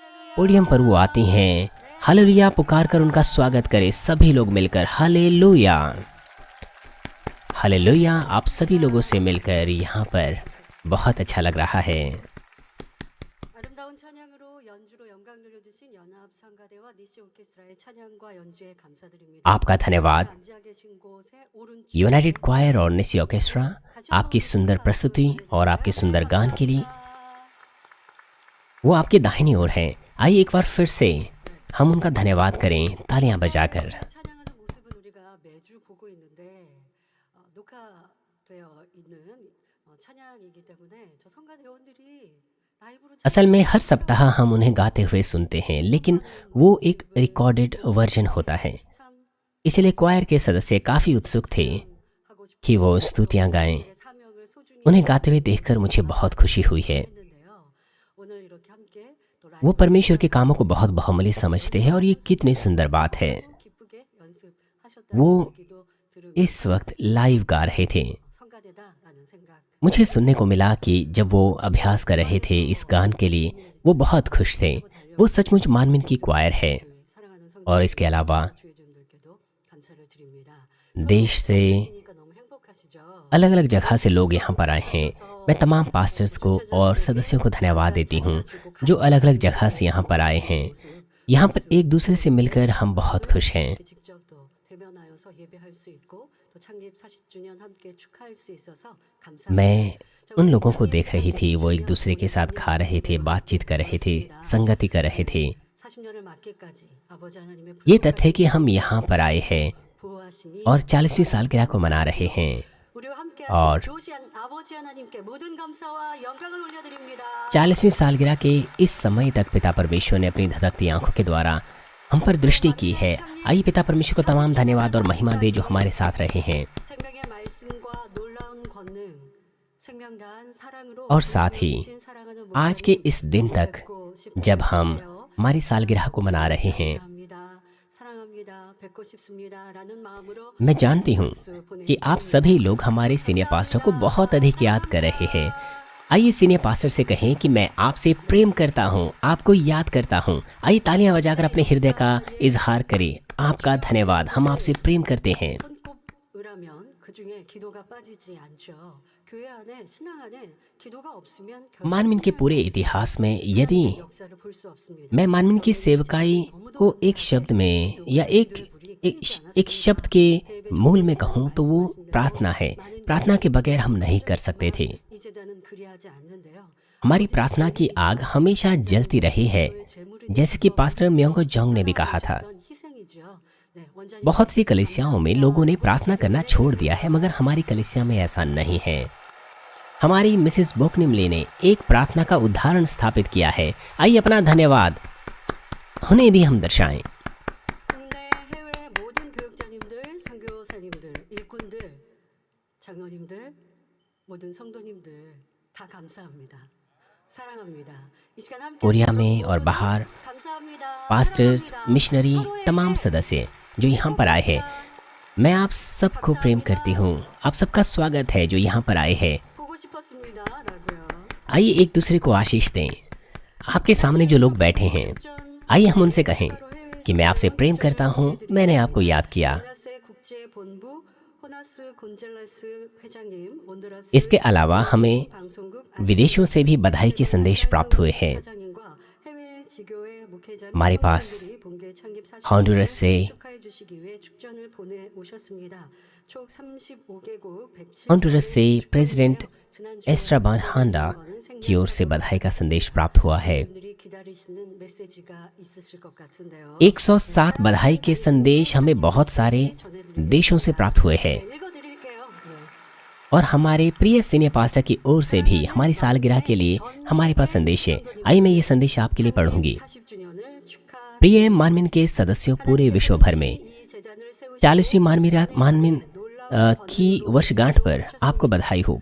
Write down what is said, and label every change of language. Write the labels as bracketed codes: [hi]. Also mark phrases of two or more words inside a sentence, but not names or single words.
[hi] पोडियम पर वो आती हैं। हालेलुया पुकार कर उनका स्वागत करें सभी लोग मिलकर। हालेलुया, हालेलुया। आप सभी लोगों से मिलकर यहाँ पर बहुत अच्छा लग रहा है। [ko] 아름다운 찬양으로 연주로 영광 돌려주신 연합 성가대와 니시 오케스트라의 찬양과 연주에 감사드립니다. [hi] आपका धन्यवाद [ko] 앉아 계신 곳에 오른쪽 [hi] यूनाइटेड क्वायर और निसी ऑर्केस्ट्रा, आपकी सुंदर प्रस्तुति और आपके सुंदर गान के लिए। वो आपके दाहिनी ओर हैं। आइए एक बार फिर से हम उनका धन्यवाद करें तालियां बजाकर। [ko] 찬양하는 모습은 우리가 매주 보고 있는데 녹화되어 있는 찬양이기 때문에 저 성가대원들이 라이브로 [hi] असल में हर सप्ताह हम उन्हें गाते हुए सुनते हैं, लेकिन वो एक [en] recorded version [hi] होता है। [ko] 참 [hi] इसलिए क्वायर के सदस्य काफ़ी उत्सुक थे [ko] 하고 싶은 [hi] कि वो स्तुतियां गाएं। [ko] 사명을 소중히 [hi] उन्हें गाते हुए देखकर मुझे बहुत खुशी हुई है। [ko] 했는데요. 오늘 이렇게 함께 또 [hi] वो परमेश्वर के कामों को बहुत बहुमूल्य समझते हैं और ये कितनी सुंदर बात है। [ko] 기쁘게 연습하셨다는 [hi] वो [ko] 얘기도 들으고 [hi] इस वक्त लाइव गा रहे थे। [ko] 성가대다라는 생각. [hi] मुझे सुनने को मिला कि जब वो अभ्यास कर रहे थे इस गान के लिए, वो बहुत खुश थे। वो सचमुच मानमिन की क्वायर है। [ko] 사랑하는 [hi] और इसके अलावा [ko] 주의종들께도 감사를 드립니다. [hi] देश से [ko] 그러니까 너무 행복하시죠? [hi] अलग अलग जगह से लोग यहाँ पर आए हैं। मैं तमाम पास्टर्स को और सदस्यों को धन्यवाद देती हूँ जो अलग अलग जगह से यहाँ पर आए हैं। यहाँ पर एक दूसरे से मिलकर हम बहुत खुश हैं। [ko] 이렇게 직접 또 대면하여서 예배할 수 있고 또 창립 40주년 함께 축하할 수 있어서 감사합니다. [hi] मैं उन लोगों को देख रही थी, वो एक दूसरे के साथ खा रहे थे, बातचीत कर रहे थे, संगति कर रहे थे। [ko] 40년을 맞기까지 아버지 하나님의 [hi] ये तथ्य कि हम यहाँ पर आए हैं [ko] 보호하심이 [hi] और 40वीं सालगिरह को मना रहे हैं। [ko] 우리와 함께 [hi] और [ko] 하신 교시한 아버지 하나님께 모든 감사와 영광을 올려드립니다. [hi] 40वीं सालगिरह के इस समय तक पिता परमेश्वर ने अपनी धधकती आंखों के द्वारा हम पर दृष्टि की है। आइए पिता परमेश्वर को तमाम धन्यवाद और महिमा दे जो हमारे साथ रहे हैं। [ko] 생명의 말씀과 놀라운 권능, 생명 다한 사랑으로 [hi] और साथ ही [ko] 주신 사랑하는 [hi] आज के इस दिन तक [ko] 뵙고 싶은데요. [hi] जब हम हमारी सालगिरह को मना रहे हैं, [ko] 감사합니다. 사랑합니다. 뵙고 싶습니다라는 마음으로 [hi] मैं जानती हूँ कि आप सभी लोग हमारे [en] senior pastor [hi] को बहुत अधिक याद कर रहे हैं। आइए [en] senior pastor [hi] से कहें कि मैं आपसे प्रेम करता हूँ, आपको याद करता हूँ। आइए तालियां बजाकर अपने हृदय का इजहार करें। आपका धन्यवाद, हम आपसे प्रेम करते हैं। [ko] 손꼽으라면 그 중에 기도가 빠지지 않죠. 교회 안에 신앙 안에 기도가 없으면 [hi] मानमिन के पूरे इतिहास में यदि [ko] 역사를 볼 수 없습니다. [hi] मैं मानमिन की सेवकाई को एक शब्द में या एक शब्द के मूल में कहूँ तो वो प्रार्थना है। प्रार्थना के बगैर हम नहीं कर सकते थे। [ko] 이 제단은 그리하지 않는데요. [hi] हमारी प्रार्थना की आग हमेशा जलती रही है, जैसे कि पास्टर म्योंगो जोंग ने भी कहा था। [ko] 어떤 희생이죠. 네, 원장님 [hi] बहुत सी कलीसियाओं में लोगों ने प्रार्थना करना छोड़ दिया है, मगर हमारी कलीसिया में ऐसा नहीं है। हमारी मिसेस बोकनिमले ने एक प्रार्थना का उदाहरण स्थापित किया है। आइए अपना धन्यवाद उन्हें भी हम दर्शाएं। [ko] 국내 해외 모든 교육자님들, 선교사님들, 일꾼들, 장로님들, 모든 성도님들 다 감사합니다. 사랑합니다. 이 시간 함께 [hi] कोरिया में और बाहर [ko] 감사합니다. [hi] पास्टर्स, [ko] 사랑합니다. [hi] मिशनरी, [ko] 서로의 [hi] तमाम सदस्य जो यहाँ पर आए हैं, मैं आप सबको प्रेम करती हूँ। आप सबका स्वागत है जो यहाँ पर आए हैं। [ko] 보고 싶었습니다라고요. [hi] आइए एक दूसरे को आशीष दें। आपके सामने जो लोग बैठे हैं, आइए हम उनसे कहें कि मैं आपसे प्रेम करता हूँ, मैंने आपको याद किया। [ko] 호나스 국제 본부 호나스 곤젤레스 회장님, 온두라스 [hi] इसके अलावा हमें [ko] 방송국 [hi] विदेशों से भी बधाई के संदेश प्राप्त हुए हैं। [ko] 사장님과 해외 지교회 목회자 [hi] हमारे पास [ko] 본계 창립 40주년 [hi] हॉन्डुरस से [ko] 축하해 주시기 위해 축전을 보내 오셨습니다. 총 35개국 107 [hi] हॉन्डुरस से प्रेसिडेंट एस्ट्राबान हांडा की ओर से बधाई का संदेश प्राप्त हुआ है। [ko] 분들이 기다리시는 메시지가 있으실 것 같은데요. [hi] 107 बधाई के संदेश हमें बहुत सारे देशों से प्राप्त हुए हैं। [ko] 읽어드릴게요. 네. [hi] और हमारे प्रिय [en] senior pastor [hi] की ओर से भी हमारी सालगिरह के लिए हमारे पास संदेश है। आइए मैं ये संदेश आपके लिए पढ़ूंगी। [ko] 40주년을 축하 [hi] प्रिय मानमिन के सदस्यों पूरे विश्व भर में [ko] 이 재단을 세우신 [hi] 40वीं मानमिन की वर्षगांठ पर आपको बधाई हो।